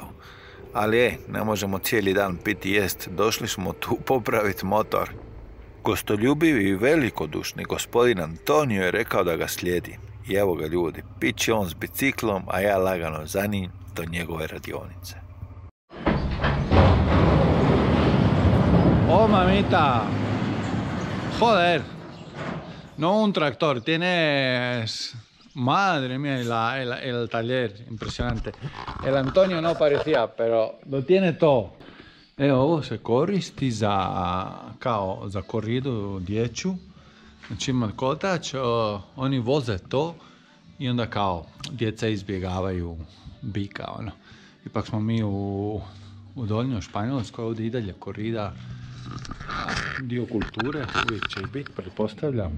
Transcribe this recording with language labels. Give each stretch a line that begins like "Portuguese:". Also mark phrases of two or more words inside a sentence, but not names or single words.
Croatian: Ali ne možemo cijeli dan piti jest, došli smo tu popraviti motor. Gostoljubivi i velikodušni gospodin Antonio je rekao da ga slijedi. I evo ga ljudi, piće on s biciklom, a ja lagano za njim do njegove radionice.
Spanish: Oh, mamita. Joder. No un tractor, tienes... Madre mía, el taller, impresionante. El Antonio no parecía, pero lo tiene todo.
Croatian: Evo, ovo se koristi za koridu dječju. Znači ima kotač, oni voze to i onda kao djeca izbjegavaju bika, ono. Ipak smo mi u Donjoj Španjolskoj, ovdje i dalje korida dio kulture, uvijek će i biti, pretpostavljam.